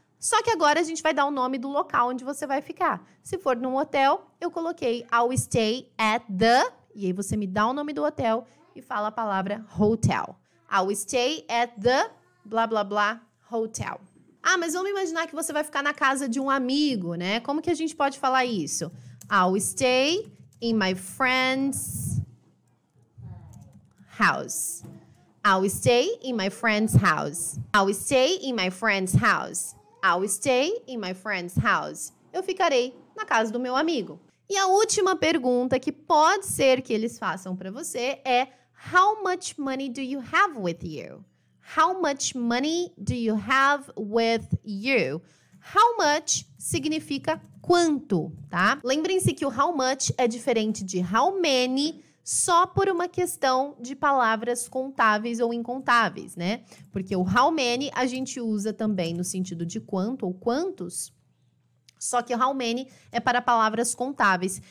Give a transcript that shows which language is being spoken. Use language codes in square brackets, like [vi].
[pt] Só que agora a gente vai dar o nome do local onde você vai ficar. Se for num hotel, eu coloquei [en] I'll stay at the... [pt] E aí você me dá o nome do hotel e fala a palavra hotel. [en] I'll stay at the... blá, blá, blá, hotel. [pt] Ah, mas vamos imaginar que você vai ficar na casa de um amigo, né? Como que a gente pode falar isso? [en] I'll stay in my friend's house. I'll stay in my friend's house. I'll stay in my friend's house. I'll stay in my friend's house. [pt] Eu ficarei na casa do meu amigo. E a última pergunta que pode ser que eles façam para você é [en] How much money do you have with you? How much money do you have with you? [pt] How much significa quanto, tá? Lembrem-se que o how much é diferente de how many só por uma questão de palavras contáveis ou incontáveis, né? Porque o how many a gente usa também no sentido de quanto ou quantos, só que o how many é para palavras contáveis.